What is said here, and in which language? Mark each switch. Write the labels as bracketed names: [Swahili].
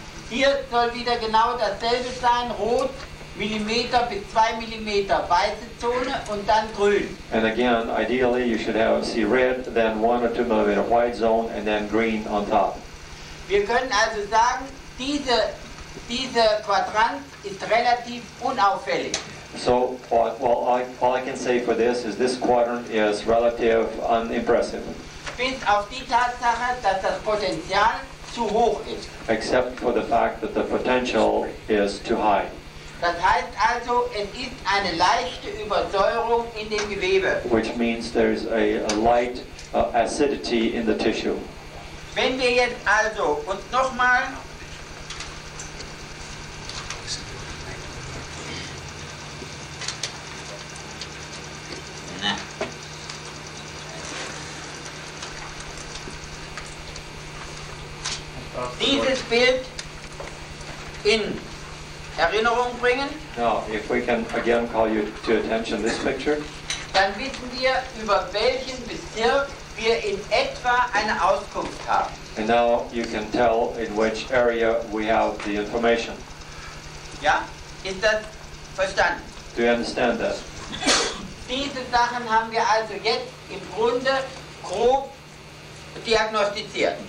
[German] Hier soll wieder genau dasselbe sein, rot, Millimeter bis 2 Millimeter, weiße Zone und dann grün. [English] And again, ideally you should see red, then 1 or 2 millimeter white zone, and then green on top. [German] Wir können also sagen, diese Quadrant ist relativ unauffällig. [English] So, all I can say for this quadrant is relative unimpressive. [German] Bis auf die Tatsache, dass das Potenzial zu hoch ist. [English] Except for the fact that the potential is too high. [German] Das heißt also, es ist eine leichte Übersäuerung in dem Gewebe. [English] Which means there's a light acidity in the tissue. [German] Wenn wir jetzt also uns nochmal dieses Bild in Erinnerung bringen, [English] now, if we can again call you to attention this picture, [German] dann wissen wir, über welchen Bezirk wir in etwa eine Auskunft haben. [English] and now you can tell in which area we have the information. [German] Ja, ist das verstanden? [English] Do you understand that? [German] Diese Sachen haben wir also jetzt im Grunde grob diagnostiziert.